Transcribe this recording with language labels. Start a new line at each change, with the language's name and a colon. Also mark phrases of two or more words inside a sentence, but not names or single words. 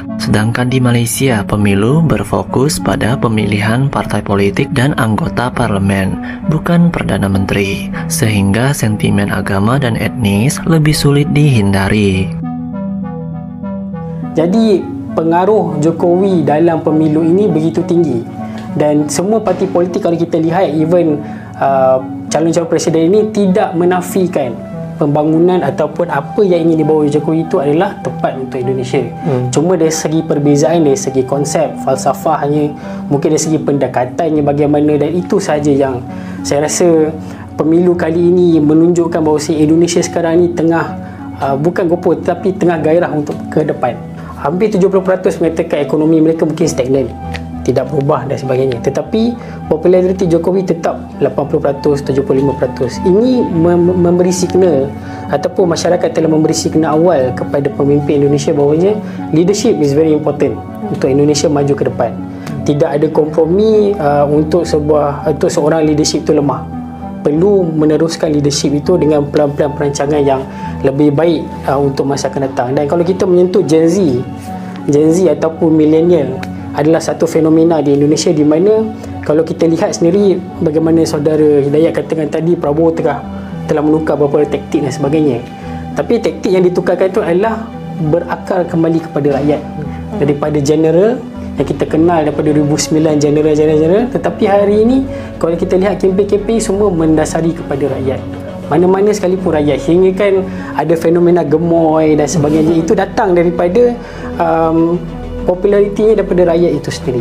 Indonesian: Sedangkan di Malaysia, pemilu berfokus pada pemilihan partai politik dan anggota parlemen, bukan Perdana Menteri. Sehingga sentimen agama dan etnis lebih sulit dihindari. Jadi pengaruh Jokowi dalam pemilu ini begitu tinggi.
Malay: Dan semua parti politik kalau kita lihat, even calon-calon presiden ini tidak menafikan pembangunan ataupun apa yang ingin dibawa oleh Jokowi itu adalah tepat untuk Indonesia. Cuma dari segi perbezaan, dari segi konsep, falsafahnya, mungkin dari segi pendekatannya bagaimana, dan itu sahaja yang saya rasa pemilu kali ini menunjukkan bahawa Indonesia sekarang ni tengah bukan gopoh tetapi tengah gairah untuk ke depan. Hampir 70% mengatakan ekonomi mereka mungkin stagnan, tidak berubah dan sebagainya, tetapi populariti Jokowi tetap 80%, 75%. Ini memberi signal ataupun masyarakat telah memberi signal awal kepada pemimpin Indonesia bahawanya
English: leadership is very important
Malay: untuk Indonesia maju ke depan. Tidak ada kompromi untuk seorang leadership itu lemah. Perlu meneruskan leadership itu dengan pelan-pelan perancangan yang lebih baik untuk masa akan datang. Dan kalau kita menyentuh Gen Z ataupun millennial adalah satu fenomena di Indonesia di mana kalau kita lihat sendiri bagaimana saudara Hidayat katakan tadi, Prabowo telah menukar beberapa taktik dan sebagainya. Tapi taktik yang ditukarkan itu adalah berakar kembali kepada rakyat. Daripada general yang kita kenal daripada 2009, general, tetapi hari ini kalau kita lihat kempen-kempen semua mendasari kepada rakyat. Mana-mana sekalipun rakyat, hingga kan ada fenomena gemoy dan sebagainya, itu datang daripada popularitinya daripada rakyat itu sendiri.